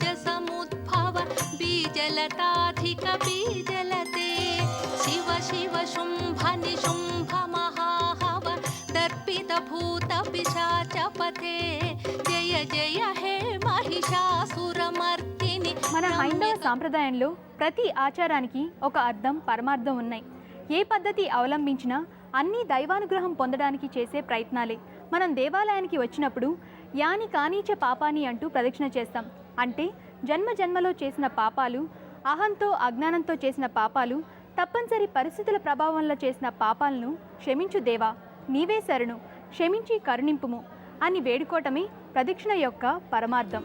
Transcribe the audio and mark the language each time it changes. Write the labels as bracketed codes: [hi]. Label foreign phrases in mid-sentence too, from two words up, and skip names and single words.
[sa] समुद्भव बीजलताधिक बीजलते शिव शिव शुंभ निशुंभ महाहव दर्पित भूत पिशाचपते जय जय हे महिषासुरमर्दिनि. [te] మన హైందవ సాంప్రదాయంలో ప్రతి ఆచారానికి ఒక అర్థం, పరమార్థం ఉన్నాయి. ఏ పద్ధతి అవలంబించినా అన్నీ దైవానుగ్రహం పొందడానికి చేసే ప్రయత్నాలే. మనం దేవాలయానికి వచ్చినప్పుడు [sa] यानि कानि च पापानि [te] అంటూ ప్రదక్షిణ చేస్తాం. అంటే జన్మ జన్మలో చేసిన పాపాలు, అహంతో అజ్ఞానంతో చేసిన పాపాలు, తప్పనిసరి పరిస్థితుల ప్రభావంలో చేసిన పాపాలను క్షమించు దేవా, నీవే శరణు, క్షమించి కరుణింపుము అని వేడుకోవటమే ప్రదక్షిణ యొక్క పరమార్థం.